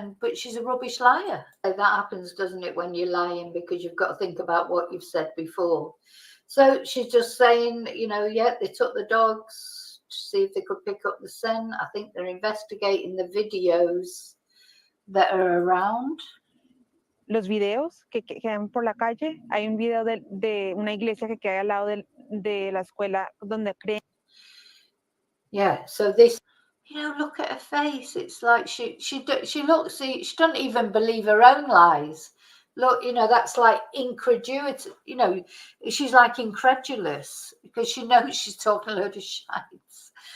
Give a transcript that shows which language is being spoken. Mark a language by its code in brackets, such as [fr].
[en] But she's a rubbish liar. That happens, doesn't it, when you're lying, because you've got to think about what you've said before. So she's just saying, you know, yeah, they took the dogs. See if they could pick up the scent. I think they're investigating the videos that are around. [es] Los videos que quedan por la calle. Hay un video de una iglesia que queda al lado de la escuela donde creen. [en] Yeah, so this, you know, look at her face. It's like she looks, she doesn't even believe her own lies. Look, you know, that's like incredulity. You know, she's like incredulous because she knows she's talking a load of shites.